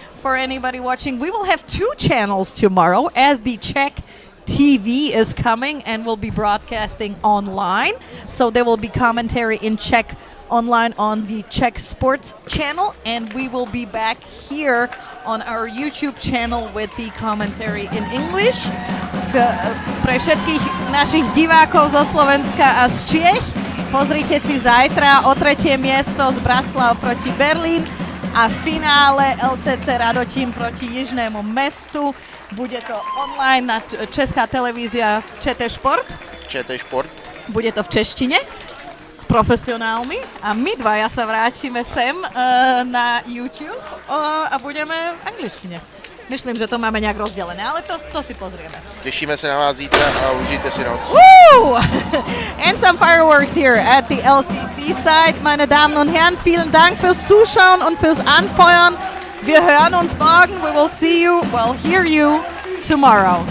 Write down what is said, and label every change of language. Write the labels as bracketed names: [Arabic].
[English] For anybody watching, we will have 2 channels tomorrow as the Czech TV is coming and will be broadcasting online. So there will be commentary in Czech online on the Czech Sports channel, and we will be back here on our YouTube channel with the commentary in English. [Slovak] Pre všetkých našich divákov zo Slovenska a z Čiech, pozrite si zajtra o 3. miesto z Braslav proti Berlín a finále LCC Radocin proti Jižnému Mestu. Bude to online na česká televízia ČT Šport. ČT Šport. Bude to v češtine s profesionálmi a my dvaja sa vrátime sem na YouTube a budeme v angličtine. Myslím, že to máme nejak rozdelené, ale to si pozrieme. [Czech] Těšíme se na vás zítra a užijte si noc. Woo! [English] And some fireworks here at the LCC side. [German] Meine Damen und Herren, vielen Dank fürs Zuschauen und fürs Anfeuern. Wir hören uns morgen. [English] We will see you, hear you tomorrow.